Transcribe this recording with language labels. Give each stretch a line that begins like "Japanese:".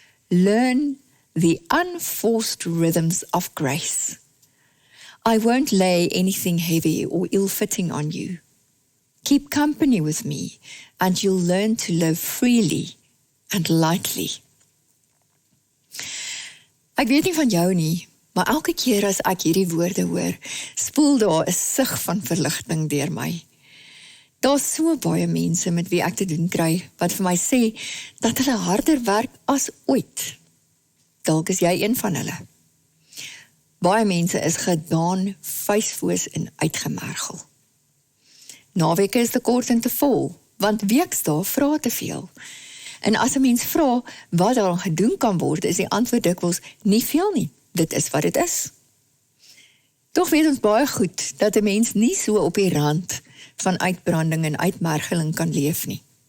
English: Learn the unforced rhythms of grace. I won't lay anything heavy or ill-fitting on you. Keep company with me and you'll learn to live freely and lightly.
Afrikaans: Ek weet nie van jou nie, maar elke keer as ek hierdie woorde hoor, spoel daar 'n sig van verligting deur my. Daar's so baie mense met wie ek te doen kry, wat vir my sê, dat hulle harder werk as ooit. Dalk is jy een van hulle. Baie mense is gedaan, vuisfoos en uitgemergel. Naweke is te kort en te vol, want weekdae vra te veel. En as 'n mens vra wat daaraan gedoen kan word, is die antwoord dikwels nie veel nie. Dit is wat dit is. Tog weet ons baie goed dat 'n mens nie so op die rand van uitbranding en uitmergeling kan leef nie.